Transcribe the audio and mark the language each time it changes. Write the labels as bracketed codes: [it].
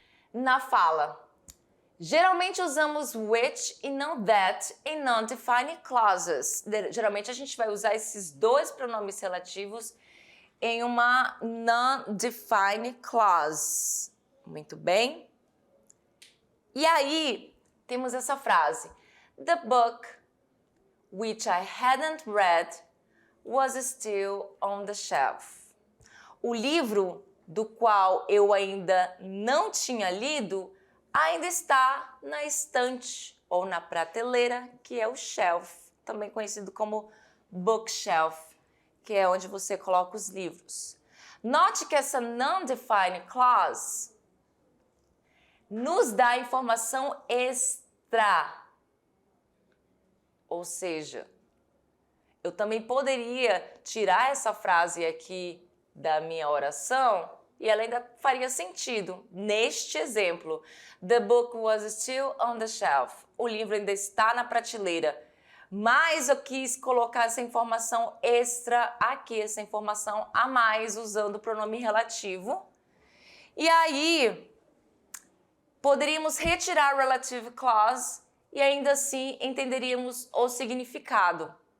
[pt] Na fala, geralmente usamos which e não that em non-defined clauses. Geralmente a gente vai usar esses dois pronomes relativos em uma non-defined clause. Muito bem. E aí, temos essa frase. [en] The book which I hadn't read was still on the shelf. [pt] O livro do qual eu ainda não tinha lido ainda está na estante ou na prateleira, que é o shelf, também conhecido como bookshelf, que é onde você coloca os livros. Note que essa non-defined clause nos dá informação extra. Ou seja, eu também poderia tirar essa frase aqui da minha oração e ela ainda faria sentido. Neste exemplo, [en] the book was still on the shelf. [pt] O livro ainda está na prateleira. Mas eu quis colocar essa informação extra aqui, essa informação a mais, usando o pronome relativo. E aí, poderíamos retirar a relative clause e ainda assim entenderíamos o significado.